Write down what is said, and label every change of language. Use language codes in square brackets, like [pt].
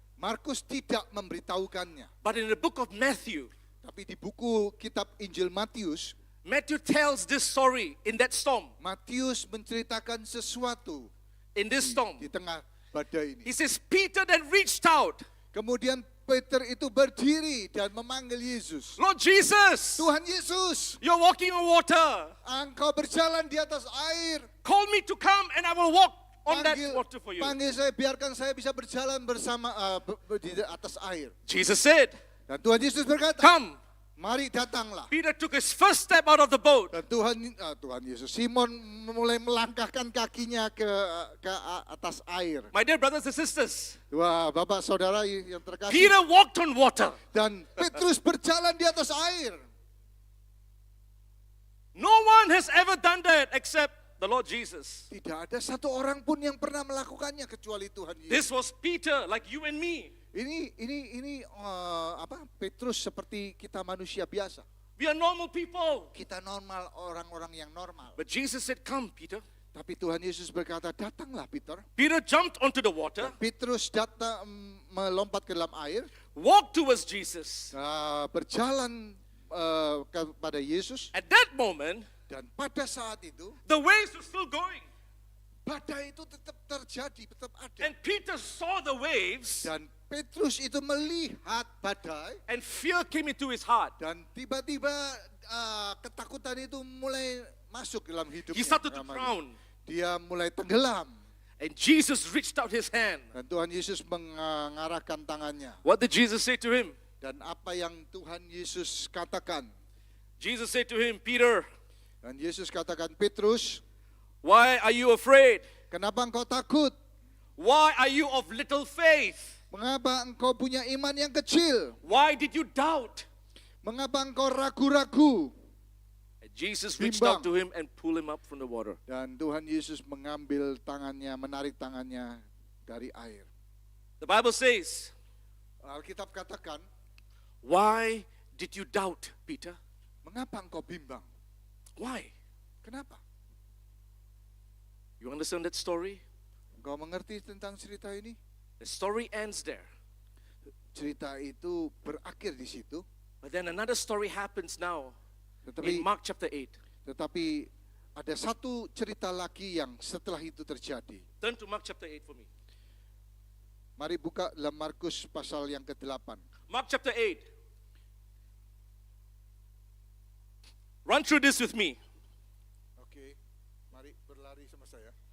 [id] Markus tidak memberitahukannya. [en] But in the book of Matthew, [id] Tapi di buku kitab Injil Matius, [en] Matthew tells this story in that storm. [id] Matius menceritakan sesuatu [en] In this storm. [id] di tengah badai ini. [en] He says, Peter then reached out. [id] Kemudian Peter itu berdiri dan memanggil Yesus. [en] Lord Jesus, [id] Tuhan Yesus, [en] you're walking on water. [id] Engkau berjalan di atas air. [en] Call me to come and I will walk on that water for you. [id] Panggil saya, biarkan saya bisa berjalan bersama di atas air. [en] Jesus said, [id] Dan Tuhan Yesus berkata, [en] come. [id] mari datanglah. [en] Peter took his first step out of the boat. [id] Dan Tuhan Yesus, Simon mulai melangkahkan kakinya ke atas air. [en] My dear brothers and sisters, [id] Wah, Bapak Saudara yang terkasih. [en] Peter walked on water. [id] Dan Petrus berjalan di atas air. [en] No one has ever done that except the Lord Jesus. [id] Tidak ada satu orang pun yang pernah melakukannya kecuali Tuhan Yesus. [en] This was Peter, like you and me. [id] Ini Petrus seperti kita manusia biasa. [en] We are normal people. [id] Kita normal, orang-orang yang normal. [en] But Jesus said, come, Peter. [id] Tapi Tuhan Yesus berkata, datanglah Peter. [en] Peter jumped onto the water, [id] Petrus datang melompat ke dalam air, [en] walked towards Jesus. [id] berjalan kepada Yesus. [en] At that moment, [id] Dan pada saat itu, [en] the waves were still going. [id] badai itu tetap terjadi, tetap ada. [en] And Peter saw the waves, [id] Dan Petrus itu melihat badai. [en] and fear came into his heart. [id] Dan tiba-tiba ketakutan itu mulai masuk dalam hidupnya. [en] He started to drown. [id] Dia mulai tenggelam. [en] And Jesus reached out his hand. [id] Dan Tuhan Yesus mengarahkan tangannya. [en] What did Jesus say to him? [id] Dan apa yang Tuhan Yesus katakan? [en] Jesus said to him, Peter, [id] Dan Yesus katakan, Petrus, [en] why are you afraid? [id] kenapa engkau takut? [en] Why are you of little faith? [id] Mengapa engkau punya iman yang kecil? [en] Why did you doubt? [id] Mengapa engkau ragu-ragu? [en] And Jesus reached out [id] Bimbang. [en] to him and pulled him up from the water. [id] Dan Tuhan Yesus mengambil tangannya, menarik tangannya dari air. [en] The Bible says, [id] Alkitab katakan, [en] why did you doubt, Peter? [id] mengapa engkau bimbang? [en] Why? [id] Kenapa? [en] You understand that story? [id] Engkau mengerti tentang cerita ini? [en] The story ends there. [id] Cerita itu berakhir di situ. [en] But then another story happens now [id] Tetapi [en] in Mark chapter 8. [id] Tetapi ada satu cerita lagi yang setelah itu terjadi. [en] Turn to Mark chapter 8 for me. [id] Mari buka dalam Markus pasal yang ke-8. [en] Mark chapter 8. Run through this with me. [id] Oke, mari berlari sama saya.